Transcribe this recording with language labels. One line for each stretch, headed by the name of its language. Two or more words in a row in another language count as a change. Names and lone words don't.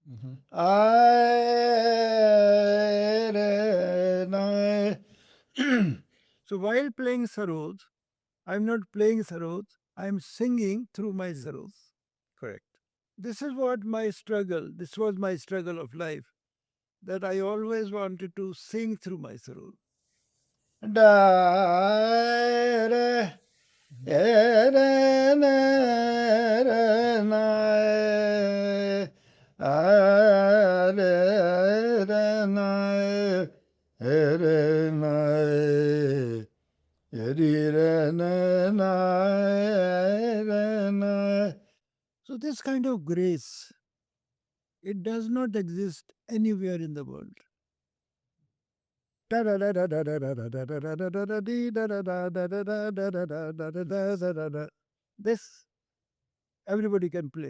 English: So while playing sarod, I'm not playing sarod, I'm singing through my sarod. Correct. This is what my struggle, this was my struggle of life, that I always wanted to sing through my sarod. Da, re, e, re, na, re, na, a, re, na, re, na, re, na, re, na. So this kind of grace, it does not exist anywhere in the world. This everybody can play.